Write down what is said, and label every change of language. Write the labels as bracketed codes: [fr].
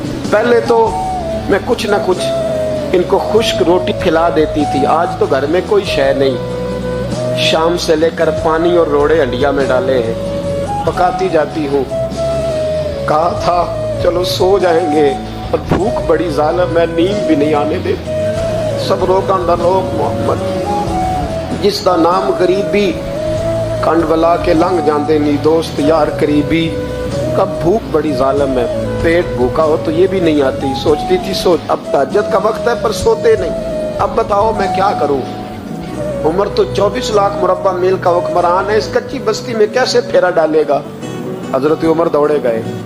[ur] پہلے تو میں کچھ نہ کچھ ان کو خشک روٹی کھلا دیتی تھی, آج تو گھر میں کوئی شے نہیں. شام سے لے کر پانی اور روڑے ہنڈیا میں ڈالے ہیں, پکاتی جاتی ہوں. کہا تھا چلو سو جائیں گے, اور بھوک بڑی ظالم ہے, نیند بھی نہیں آنے دیتی. [pa] سب روکاں دا روک محمد, جس دا نام غریبی کنڈ ولا کے لنگ جاندے نی دوست یار قریبی. [ur] کب بھوک بڑی ظالم ہے, پیٹ بھوکا ہو تو یہ بھی نہیں آتی. سوچتی تھی سوچ, اب تہجد کا وقت ہے پر سوتے نہیں. اب بتاؤ میں کیا کروں؟ عمر تو 24 لاکھ مربع میل کا حکمران ہے, اس کچی بستی میں کیسے پھیرا ڈالے گا؟ حضرت عمر دوڑے گئے.